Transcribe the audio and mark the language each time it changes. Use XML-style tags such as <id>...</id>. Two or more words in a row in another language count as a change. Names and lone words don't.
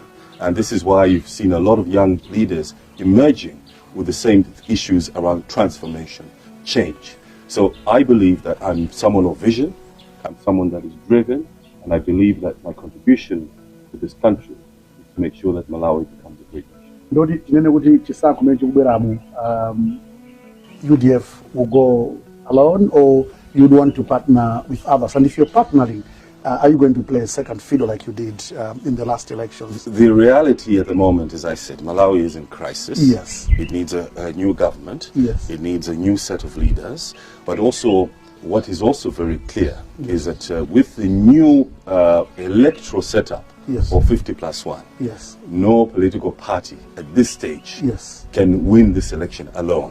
<en>And this is why you've seen a lot of young leaders emerging with the same issues around transformation, change. So I believe that I'm someone of vision, I'm someone that is driven, and I believe that my contribution to this country is to make sure that Malawi becomes a great nation.</en> <ny>Ndoti tinene kuti chisankho chimene chikubweramu,</ny> <en>UDF will go alone, or you'd want to partner with others? And if you're partnering, are you going to play a second fiddle like you did in the last elections? The reality at the moment, as I said, Malawi is in crisis. Yes. It needs a new government. Yes. It needs a new set of leaders. But also, what is also very clear is that with the new electoral setup of 50+1, no political party at this stage can win this election alone.</en>